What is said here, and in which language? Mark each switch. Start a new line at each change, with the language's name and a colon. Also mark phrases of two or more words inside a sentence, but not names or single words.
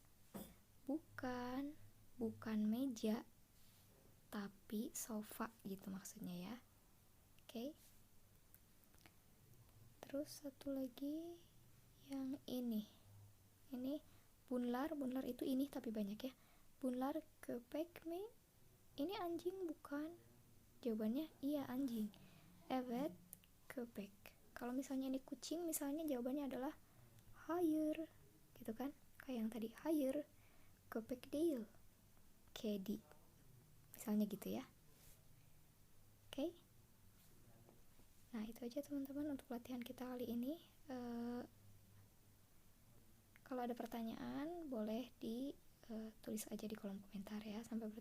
Indonesian: Bukan meja, tapi sofa gitu maksudnya ya. Oke. Terus satu lagi yang ini bunlar itu ini tapi banyak ya.
Turkish: Bunlar köpek mi,
Indonesian: ini anjing bukan? Jawabannya iya anjing.
Turkish: Evet köpek.
Indonesian: Kalau misalnya ini kucing, misalnya jawabannya adalah hayır gitu kan, kayak yang tadi
Turkish: hayır köpek değil kedi
Indonesian: misalnya gitu ya. Oke. Nah itu aja teman-teman untuk latihan kita kali ini. Kalau ada pertanyaan boleh ditulis aja di kolom komentar ya.